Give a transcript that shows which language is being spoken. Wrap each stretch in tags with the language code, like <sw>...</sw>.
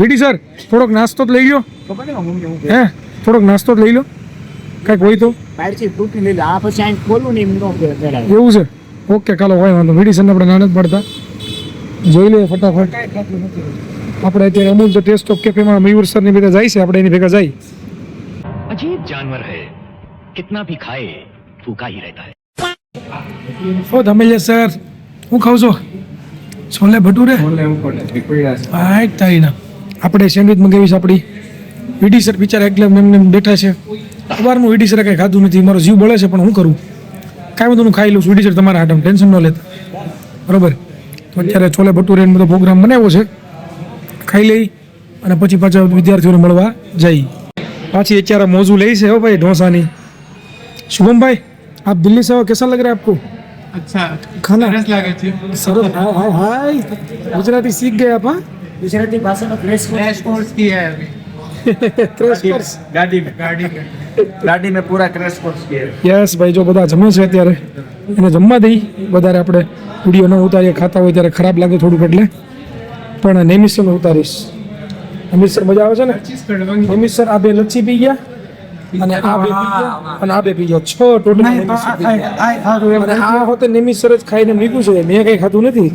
<gu>વીડી sir થોડોક નાસ્તો જ લઈ લો. હે, થોડોક નાસ્તો જ લઈ લો, કાંઈક હોય તો. બહારથી તૂટી લીધા. આ પછી અહીં ખોલું ને એમ ન કરાય. એવું છે? ઓકે, કાલો હોય વાંધો. વીડી સરને આપણે નાના જ પડતા જોઈ લઈએ ફટાફટ. આપણે અત્યારે અમૂલ ધ ટેસ્ટ ઓફ કેફેમાં મયુર સરની ભેગા જાય છે, આપણે એની ભેગા જાય.</gu> <hi>अजीब जानवर है, कितना भी खाए भूखा ही रहता है.</hi> <gu>ઓ ધમેલિયા સર, હું ખાવ છો? છોલે ભટુરે. હાય તારીના. આપણે સેન્ડવિચ મંગાવી છે આપણી. વીડી સર બિચારા એકલા એમને બેઠા છે. સવારનું વીડી સરે કાંઈ ખાધું નથી. મારો જીવ બળે છે પણ હું કરું? કાંઈ બધું હું ખાઈ લઉં છું. વીડી સર તમારા હાટમ ટેન્શન ન લેતા, બરોબર? તો અત્યારે છોલે ભટુરે બધો પ્રોગ્રામ બનાવ્યો છે, ખાઈ લઈ અને પછી પાછા વિદ્યાર્થીઓને મળવા જઈ. પાછી અત્યારે મોજું લઈ છે હો ભાઈ ઢોસાની.</gu> <hi>शुभम भाई, आप दिल्ली से हो, कैसा लग रहा है आपको?</hi> <gu>અચ્છા,</gu> <hi>खाना</hi> <gu>સરસ લાગે છે. सरस.</gu> <hi>हाय हाय हाय, गुजराती सीख गए आप? हाँ,</hi> <gu>ગુજરાતી ભાષાનો ક્રેશ</gu> <hi>ક્રેશ કોર્સ किया है अभी.</hi> <gu>Crash course.</gu> <hi>गाड़ी में पूरा क्रेश कोर्स किया है.</hi> <gu>યસ ભાઈ, જો બધા જમે છે અત્યારે, એને જમવા દઈ. વધારે આપણે વિડીયો ન ઉતારીએ, ખાતા હોય ત્યારે ખરાબ લાગે થોડુંક, એટલે પણ નેમિસ સર ઉતારીશ. નેમિસ સર મજા આવે છે ને? નેમિસ સર આ બે લચ્છી પી ગયા અને આ બે પી ગયા અને આ બે પી ગયા 6 ટોટલ અને આ હોતે નેમી સરજ ખાઈને મૂક્યું છે મેં કઈ ખાધું નથી.</gu>